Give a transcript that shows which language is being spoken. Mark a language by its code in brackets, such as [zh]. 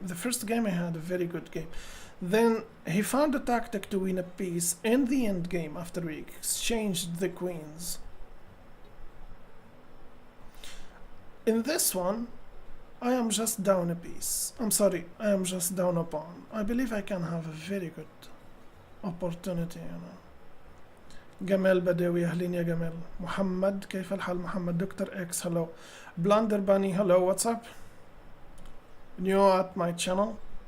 [en] The first game I had a very good game. Then he found a tactic to win a piece in the end game after we exchanged the queens. In this one, I am just down a piece. I'm sorry, I am just down a pawn. I believe I can have a very good opportunity, you know. [ar] جمال بدوي أهلين يا جمال. محمد كيف الحال محمد؟ دكتور إكس [en] hello. Blunder Bunny hello, what's up? New at my channel.